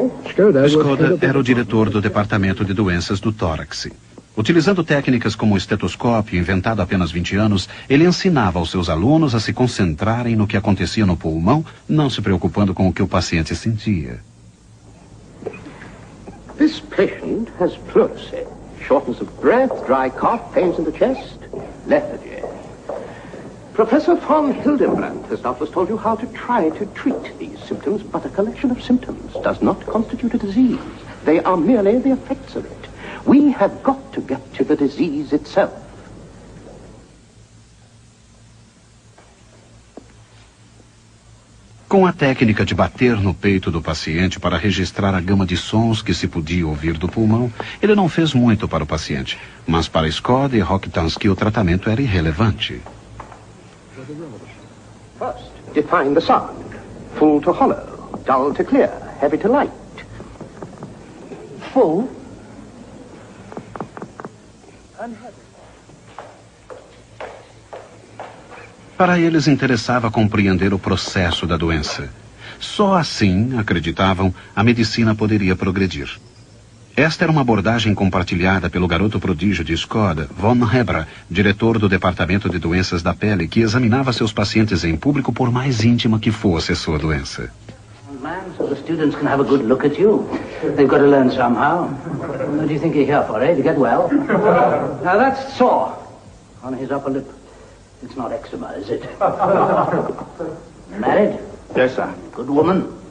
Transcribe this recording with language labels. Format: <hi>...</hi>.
<pt>Skoda era o diretor do Departamento de Doenças do Tórax. Utilizando técnicas como o estetoscópio, inventado há apenas 20 anos, ele ensinava aos seus alunos a se concentrarem no que acontecia no pulmão, não se preocupando com o que o paciente sentia.</pt> <en>This patient has pleurisy, shortness of breath, dry cough, pains in the chest, lethargy. Professor von Hildenbrand has doubtless told you how to try to treat these symptoms, but a collection of symptoms does not constitute a disease. They are merely the effects of it. We have got to get to the disease itself.</en> <pt>Com a técnica de bater no peito do paciente para registrar a gama de sons que se podia ouvir do pulmão, ele não fez muito para o paciente, mas para Skod e Rokitansky o tratamento era irrelevante.</pt> <en>First, define the sound. Full to hollow, dull to clear, heavy to light. Full.</en> <pt>Para eles interessava compreender o processo da doença. Só assim, acreditavam, a medicina poderia progredir. Esta era uma abordagem compartilhada pelo garoto prodígio de Skod, von Hebra, diretor do Departamento de Doenças da Pele, que examinava seus pacientes em público por mais íntima que fosse a sua doença.</pt> <en>Man, so the students can have a good look at you. They've got to learn somehow. What do you think you're here for, eh? To get well? Now that's sore on his upper lip. It's not eczema, is it? Married? Yes, sir. Good woman?</en>